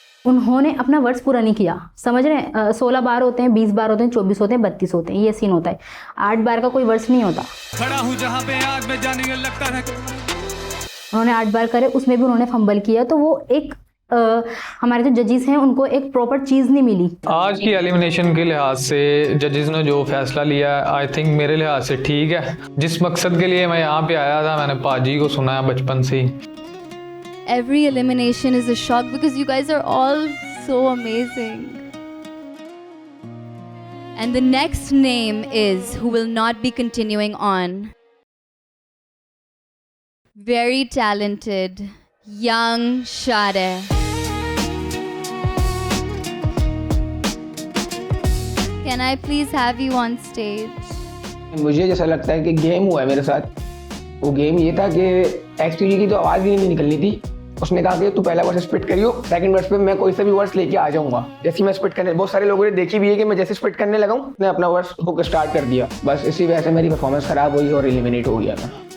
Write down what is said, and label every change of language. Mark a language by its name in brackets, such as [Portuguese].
[Hindi] उन्होंने अपना वर्ड्स पूरा नहीं किया, समझ रहे हैं? 16 बार होते हैं, 20 बार होते हैं, 24 होते हैं, 32 होते हैं, ये सीन होता है। 8 बार का कोई वर्ड्स नहीं होता। खड़ा हूं जहां पे आग में जाने लगता है। उन्होंने 8 बार करे, उसमें भी उन्होंने फंबल किया, तो वो एक हमारे जो जजेस हैं उनको एक प्रॉपर चीज़ नहीं मिली। आज की एलिमिनेशन के लिहाज से जजेस ने जो फैसला लिया, आई थिंक मेरे लिहाज से ठीक है। जिस मकसद के लिए मैं यहाँ पे आया था, मैंने पाजी को सुना है बचपन से ही। [English] Every elimination is a shock because you guys are all so amazing. And the next name is who will not be continuing on. Very talented, young Shade. Can I please have you on stage? [Hindi] मुझे जैसा लगता है कि game हुआ है मेरे साथ। वो गेम ये था कि XUG की तो आवाज़ भी नहीं निकलनी थी। उसने कहा कि तू पहला वर्स स्पिट करियो, सेकंड वर्स पे मैं कोई सा भी वर्स लेके आ जाऊंगा। जैसे मैं स्पिट करने, बहुत सारे लोगों ने देखी भी है कि मैं जैसे स्पिट करने लगा हूँ, मैं अपना वर्स हुक स्टार्ट कर दिया। बस इसी वजह से मेरी परफॉर्मेंस खराब हुई और एलिमिनेट हो गया था।